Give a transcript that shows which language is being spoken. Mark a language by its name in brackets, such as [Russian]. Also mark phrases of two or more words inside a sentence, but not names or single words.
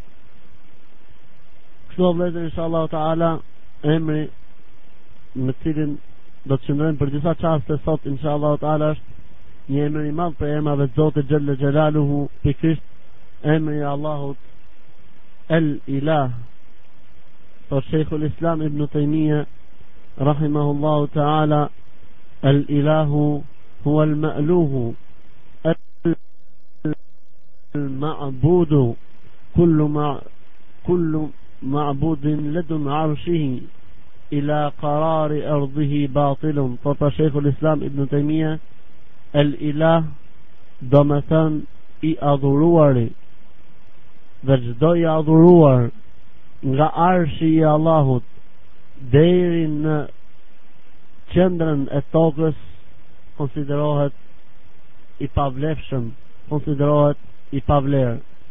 [Albanian] Kështu vëllezër [Arabic] إن شاء الله تعالى, [Albanian] emri me cilin do të qëndrojmë për disa çaste sot [Arabic] إن شاء الله تعالى [Albanian] është një emër I madh për emrave të Zotit [Arabic] جل جلاله, [Albanian] pikërisht emri I Allahut El Ilah. [Arabic] Por Sheikhul Islam Ibn Taymiyyah رحمه الله تعالى، الإله هو المألوه المعبود كل معبود من لدن عرشه إلى قرار أرضه باطل. [Albanian] Por Sheikhul Islam Ibn Taymiyyah, El Ilah do me thënë I adhuruari, dhe çdo I adhuruar nga arshi I Allahut deri në qendrën e tokës konsiderohet I pavlefshëm, konsiderohet I pavlerë.